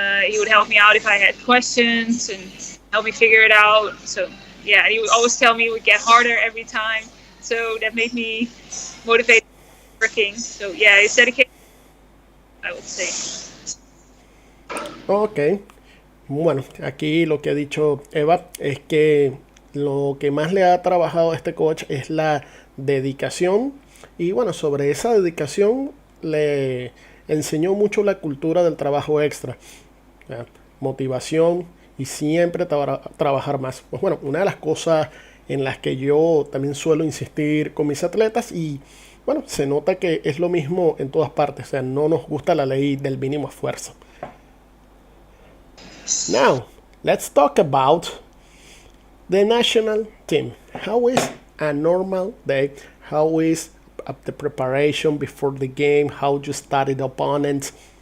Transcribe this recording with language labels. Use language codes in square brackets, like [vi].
[en] He would help me out if I had questions and help me figure it out. So yeah, he would always tell me it would get harder every time. So that made me motivated working. So yeah, it's dedication, I would say. Ok. [es] Bueno, aquí lo que ha dicho Eva es que lo que más le ha trabajado a este coach es la dedicación, y bueno, sobre esa dedicación le enseñó mucho la cultura del trabajo extra, ¿ya? Motivación y siempre trabajar más. Pues bueno, una de las cosas en las que yo también suelo insistir con mis atletas, y bueno, se nota que es lo mismo en todas partes, o sea, no nos gusta la ley del mínimo esfuerzo. [en] Now, let's talk about the national team. How is a normal day? How is the preparation before the game? How you study the opponents?